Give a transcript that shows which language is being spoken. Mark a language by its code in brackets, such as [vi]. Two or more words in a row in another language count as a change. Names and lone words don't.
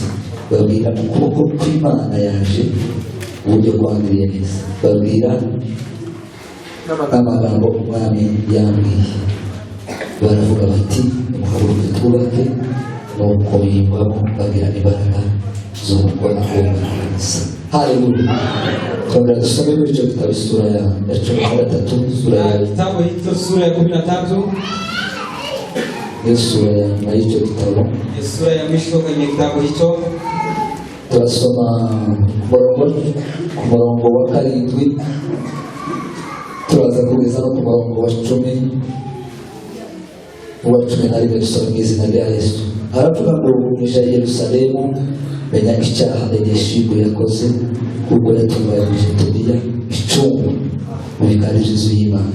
[rw] Babwira ukuboko kw'Imana yaje uburyo kwangiriye neza, babwira amagambo umwami yambwiye. Baravuga bati muhaguruke twubake, nuko biyumvamo bagira imbaraga zo gukora ubwongereza. Haleluya. Twabura dusome muri icyo gitabo [sw] sura ya 13, sura ya kitabu hicho sura ya 13. [rw] Iyo sura ya nyuma y'icyo gitabo, [sw] sura ya mwisho kwenye kitabu hicho. [rw] Turasoma ku murongo wa 7, turaza kugeza no ku murongo wa 10. Uwa 11 dusoma mu izina rya Yesu. Aravuga ngo umwisha Yerusalemu menya icyaha Eliyashibu yakoze, kuko yatunganyije Tobiya icungu mu bikari by'inzu y'Imana.